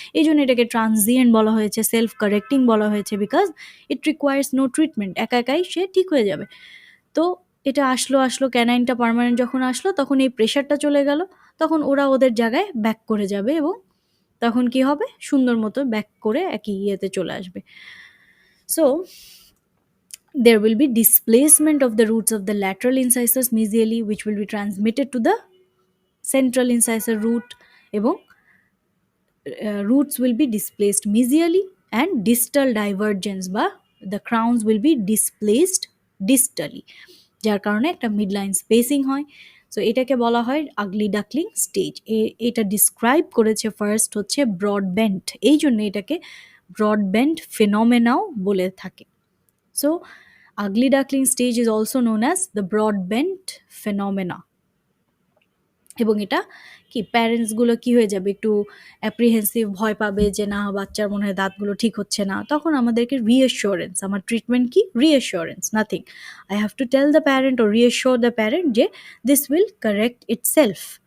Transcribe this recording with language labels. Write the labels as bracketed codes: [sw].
[bn] এই জন্য এটাকে ট্রানজিয়েন্ট বলা হয়েছে, সেলফ কারেক্টিং বলা হয়েছে, [en] because it requires no treatment, [bn] একা একাই সে ঠিক হয়ে যাবে। তো এটা আসলো আসলো ক্যানাইনটা পার্মানেন্ট যখন আসলো, তখন এই প্রেশারটা চলে গেল, তখন ওরা ওদের জায়গায় ব্যাক করে যাবে, এবং তখন কি হবে, সুন্দর মতো ব্যাক করে একই ইয়েতে চলে আসবে। [en] so there will be displacement of the roots of the lateral incisors mesially, which will be transmitted to the central incisor root, এবং roots will be displaced mesially, and distal divergence বা the crowns will be displaced distally, [bn] যার কারণে একটা midline spacing হয়। So এটাকে বলা হয় আগলি duckling stage. এটা ডিসক্রাইব করেছে ফার্স্ট হচ্ছে ব্রডব্যান্ড, এই জন্য এটাকে ব্রডব্যান্ড ফিনোমেনাও বলে থাকে। [en] So, ugly duckling stage is also known as the broadbent phenomena. [bn] এবং এটা কি প্যারেন্টসগুলো কি হয়ে যাবে, একটু অ্যাপ্রিহেন্সিভ, ভয় পাবে যে না বাচ্চার মনে হয় দাঁতগুলো ঠিক হচ্ছে না, তখন আমাদেরকে রিঅ্যাসিওরেন্স, আমার ট্রিটমেন্ট কি, রিঅ্যাসিওরেন্স, nothing. [en] I have to tell the parent ও reassure the parent যে this will correct itself.